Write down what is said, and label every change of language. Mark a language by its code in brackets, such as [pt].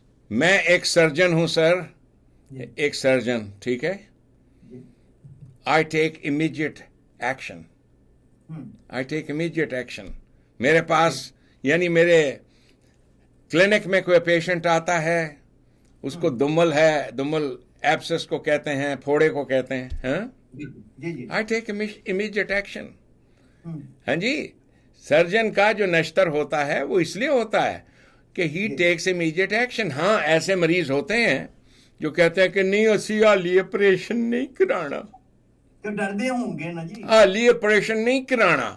[ur] میں ایک سرجن ہوں سر, ایک سرجن, ٹھیک ہے. [en] I take immediate action. I take immediate action. [ur] میرے پاس یعنی میرے کلینک میں کوئی پیشنٹ آتا ہے, اس کو دمل ہے, دمل ایبسس کو کہتے ہیں, پھوڑے کو کہتے ہیں. [en] I take immediate action. [ur] ہاں جی, سرجن کا جو نشتر ہوتا ہے وہ اس لیے ہوتا ہے کہ [en] He takes immediate action. [ur] ہاں ایسے مریض ہوتے ہیں جو کہتے ہیں کہ نہیں اسی حالی آپریشن نہیں کرانا, تو ڈردے ہوں گے نا جی, حالی آپریشن نہیں کرانا.